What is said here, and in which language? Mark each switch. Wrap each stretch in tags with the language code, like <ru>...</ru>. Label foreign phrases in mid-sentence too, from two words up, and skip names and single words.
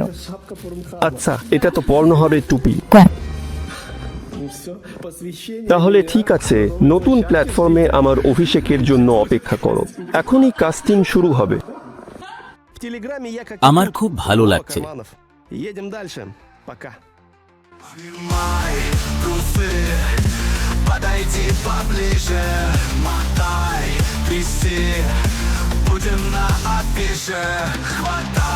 <bn>আচ্ছা, এটা তো পর্ণ হবে টুপি। তাহলে ঠিক আছে, নতুন প্ল্যাটফর্মে আমার অভিষেকের জন্য অপেক্ষা করো। এখনই কাস্টিং শুরু হবে। আমার খুব ভালো লাগছে।</bn> <ru>Подойди поближе, мотай, тряси, будем на афише. Хватай</ru>